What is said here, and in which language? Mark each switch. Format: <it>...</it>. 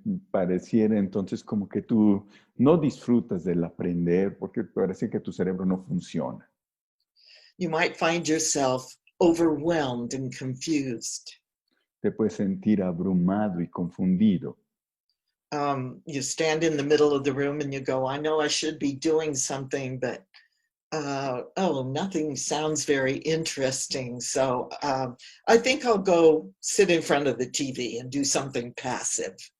<es>Pareciera entonces como que tú no disfrutas del aprender porque parece que tu cerebro no funciona.</es> <en>You might find yourself overwhelmed and confused.</en> <es>Te puedes sentir abrumado y confundido.</es> <en>You stand in the middle of the room and you go, I know I should be doing something, but nothing sounds very interesting. So I think I'll go sit in front of the TV and do something passive.</en>